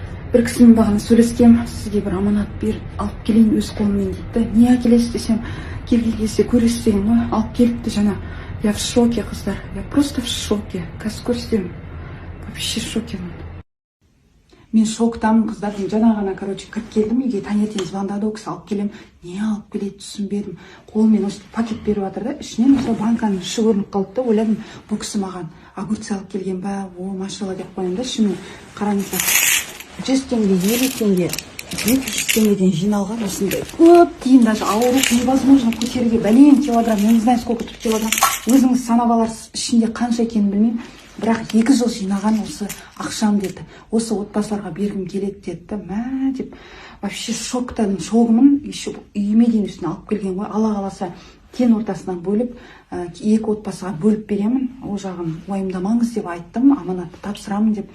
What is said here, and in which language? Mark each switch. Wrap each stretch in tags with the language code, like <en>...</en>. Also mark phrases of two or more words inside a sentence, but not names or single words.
<kk>бір кісімен бағана сөйлескем, сізге бір аманат алып келейін өз қолыммен дейді. Не әкелесіз десем, келген кезде көресіз деген ғой. Алып келіпті жаңа.</kk> <ru>Я в шоке, қыздар. Я просто в шоке.</ru> <kk>Қазір көрсетемін.</kk> <ru>Вообще в</ru> <kk>шокемін. Мен шоктамын, қыздар. Жаңа ғана, кіріп келдім үйге, таңертең звондады, ол кісі алып келем. Не алып келеді түсінбедім. Қолымен осы пакет беріп жатыр да, ішінен осы банканың іші көрініп қалды да, ойладым, бұл кісі маған огурцы алып келген ба, машалла деп қоямын да, ішімен қараңыздар. 100 теңге, 50 теңге, 200 теңгеден жиналған осындай көп тиын, даже ауырып невозможно көтеруге, бәлен килограмм,</kk> <ru>я не знаю сколько тут килограмм,</ru> <kk>өзіңіз санап аларсыз, ішінде қанша екенін білмеймін, бірақ 2 жыл жинаған осы ақшам деді, осы отбасыларға бергім келеді деді, мә деп, вообще шогымын, еще үйіме дейін үстіне алып келген ғой, Алла қаласа кен ортасынан бөліп, 2 отбасыға бөліп беремін, ол жағын уайымдамаңыз деп айттым, аманатты тапсырамын деп.</kk>